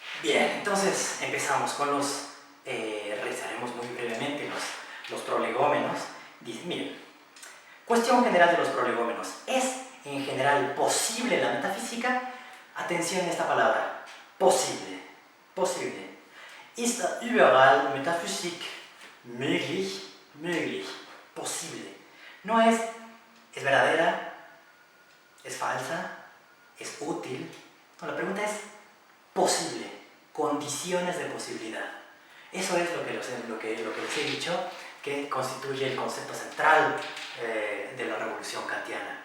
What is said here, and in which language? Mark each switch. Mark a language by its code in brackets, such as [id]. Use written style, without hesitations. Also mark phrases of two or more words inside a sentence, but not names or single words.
[es] Bien, entonces empezamos con los, revisaremos muy brevemente los prolegómenos. Dice, miren, cuestión general de los prolegómenos. ¿Es en general posible la metafísica? Atención a esta palabra, posible, posible. [de] Ist überall Metaphysik möglich? Möglich, [es] posible. No es verdadera, es falsa, es útil. No, la pregunta es posible, condiciones de posibilidad. Eso es lo que les he dicho, que constituye el concepto central de la revolución kantiana.